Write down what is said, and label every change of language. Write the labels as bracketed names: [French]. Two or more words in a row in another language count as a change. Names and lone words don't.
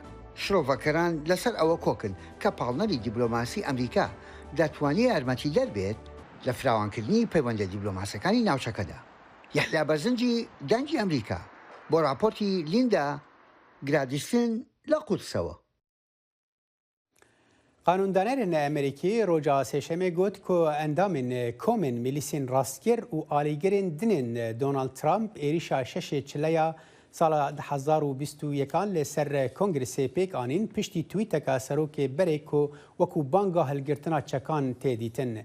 [Central Kurdish] شرۆڤەکەران لەسەر ئەوە کۆکن کە پاڵنەری دیبلۆماسی ئەمریکا دەتوانێت یارمەتی دەربێت لە فراوانکردنی پەیوەندە دیبلۆماسەکانی ناوچەکەدا. یەحیا بەرزنجی دەنگی ئەمریکا بۆ راپۆرتی لیندا گرادیسن لە قودسەوە. [Kurdish] قانوندانەرên Amerîkî roja sêşemê got ku endamên komên milîsên rastgir û alîgirên dinên Donald Trump êrişa şeşê çileya sala 2021 li ser Kongresê pêk anîn piştî twîteka serokê berê ku wekû banga hilgirtina çekan tê dîtin.